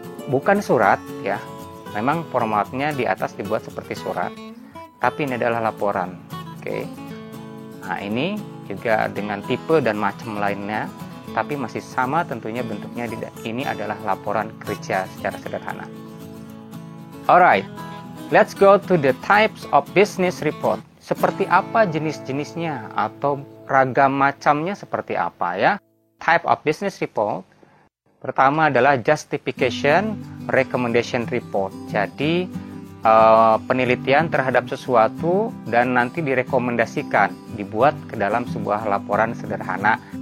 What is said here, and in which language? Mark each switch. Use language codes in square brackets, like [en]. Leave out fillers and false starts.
[id] Bukan surat ya. Memang formatnya di atas dibuat seperti surat, tapi ini adalah laporan. Oke. Nah, ini juga dengan tipe dan macam lainnya, tapi masih sama tentunya bentuknya. Ini adalah laporan kerja secara sederhana. [en] Alright, let's go to the types of business report. [id] Seperti apa jenis-jenisnya atau ragam macamnya seperti apa ya? [en] Type of business report. [id] Pertama adalah [en] justification recommendation report. [id] Jadi penelitian terhadap sesuatu dan nanti direkomendasikan dibuat ke dalam sebuah laporan sederhana.